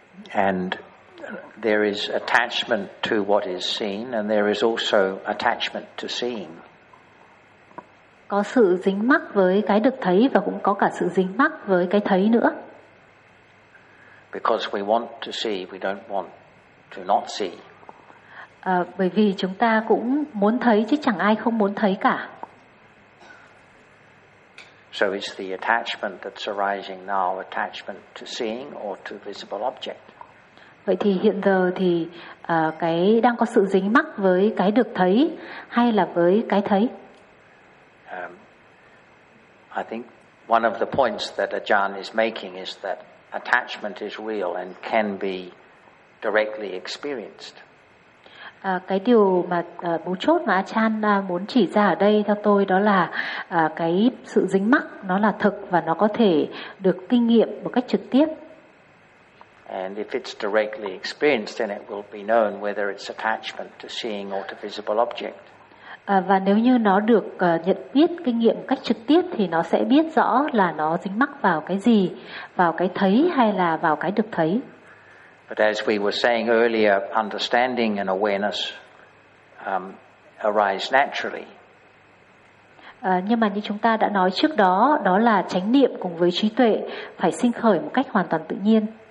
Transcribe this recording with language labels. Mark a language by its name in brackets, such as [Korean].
[English] And there is attachment to what is seen, and there is also attachment to seeing. [Vietnamese] Có sự dính mắc với cái được thấy và cũng có cả sự dính mắc với cái thấy nữa. [English] Because we want to see, we don't want to not see. [Vietnamese] Bởi vì chúng ta cũng muốn thấy chứ chẳng ai không muốn thấy cả. [English] So it's the attachment that's arising now, attachment to seeing or to visible object. [Vietnamese] Vậy thì hiện giờ thì cái đang có sự dính mắc với cái được thấy hay là với cái thấy? [English] I think one of the points that Ajahn is making is that attachment is real and can be directly experienced. [Vietnamese] Cái điều mà mấu chốt mà Ajahn muốn chỉ ra ở đây theo tôi đó là cái sự dính mắc nó là thực và nó có thể được kinh nghiệm một cách trực tiếp. [English] And if it's directly experienced, then it will be known whether it's attachment to seeing or to visible object. [Vietnamese] Và nếu như nó được nhận biết kinh nghiệm cách trực tiếp thì nó sẽ biết rõ là nó dính mắc vào cái gì, vào cái thấy hay là vào cái được thấy. [English] But as we were saying earlier, understanding and awareness arise naturally. [Vietnamese] Nhưng mà như chúng ta đã nói trước đó, đó là chánh niệm cùng với trí tuệ phải sinh khởi một cách hoàn toàn tự nhiên.